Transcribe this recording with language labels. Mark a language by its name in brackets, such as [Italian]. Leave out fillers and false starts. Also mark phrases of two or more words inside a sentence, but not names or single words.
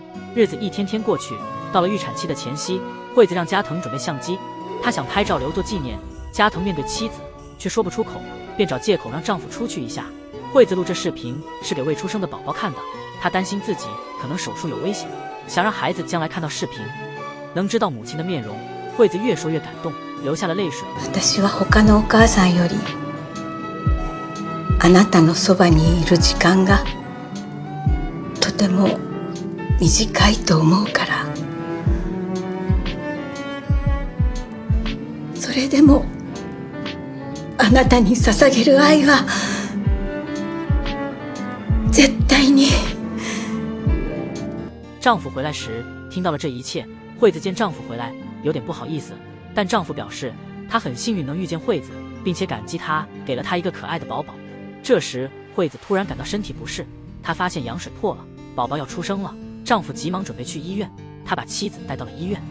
[Chinese] 日子一天天过去，到了预产期的前夕，惠子让加藤准备相机，她想拍照留作纪念。加藤面对妻子却说不出口，便找借口让丈夫出去一下。惠子录这视频是给未出生的宝宝看的，她担心自己可能手术有危险，想让孩子将来看到视频能知道母亲的面容。惠子越说越感动，流下了泪水。 [Japanese] 私は他のお母さんよりあなたのそばにいる時間がとても短いと思うから、それでもあなたに捧げる愛は絶対に。 [Chinese] 丈夫回来时听到了这一切，惠子见丈夫回来有点不好意思，但丈夫表示他很幸运能遇见惠子，并且感激她给了他一个可爱的宝宝。这时惠子突然感到身体不适，她发现羊水破了，宝宝要出生了。丈夫急忙准备去医院，他把妻子带到了医院。